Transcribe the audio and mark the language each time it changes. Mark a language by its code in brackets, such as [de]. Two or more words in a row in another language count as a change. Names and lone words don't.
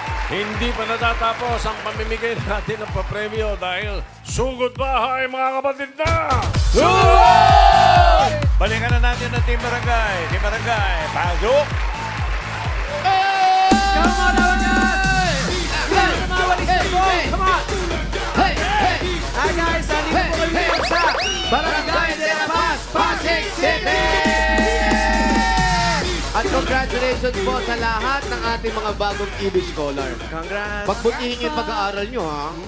[tl] Hindi pa natatapos ang pamimigay natin ng papremyo dahil sugod bahay mga kapatid na! Sugod! Balikan na natin ang Team Barangay. Team Barangay, pasok! [en] Come on, Barangay! Come on, come on! Hey, hey! Hi guys, [tl] nandito po kayo ngayon sa Barangay de la Paz, Pasig City! At congratulations po sa lahat ng ating mga bagong EB Scholar. [en] Congrats! [tl] Pagbutihin yung pag-aaral nyo, ha?